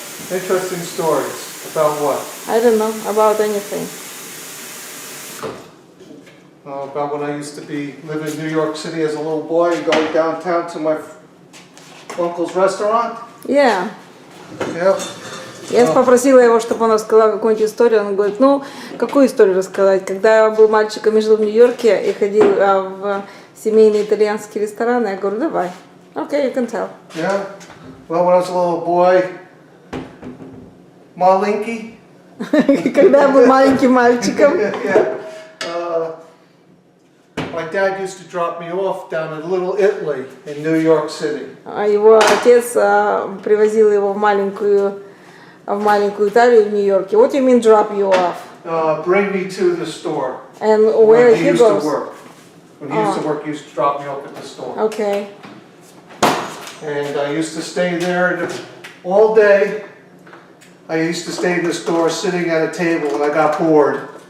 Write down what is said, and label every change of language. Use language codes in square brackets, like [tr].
[en] Interesting stories about what? I don't know about anything. About when I used to live in New York City as a little boy and going downtown to my uncle's restaurant. Yeah. Yep. [ru] Я попросила его, чтобы он рассказал какую-нибудь историю. Он говорит, ну, какую историю рассказать? Когда я был мальчиком и жил в Нью-Йорке и ходил в семейные итальянские рестораны, я говорю, давай. [en] Okay, you can tell. Yeah. Well, when I was a little boy, [ru] маленький. Когда я был маленьким мальчиком, [en] Yeah. My dad used to drop me off down in Little Italy in New York City. [ru] его отец привозил его в маленькую Италию в Нью-Йорке. [en] What do you mean drop you off? Bring me to the store. And where When he he used goes? to work. When he used to work, he used to drop me off at the store. Okay. And I used to stay there all day. I used to stay in the store sitting at a table when I got bored.